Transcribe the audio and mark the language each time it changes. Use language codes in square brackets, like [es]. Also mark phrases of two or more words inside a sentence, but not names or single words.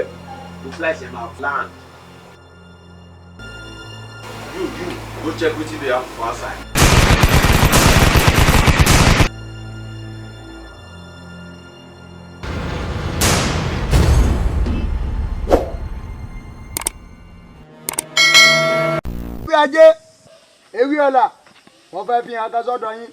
[pcm] the flight [yo] ẹ máa [pcm] land you go check wetin dey happen for outside. [yo] bí ajé ewé ọ̀la wọ́n fẹ́ fi hàn ká sọ́dọ̀ yín.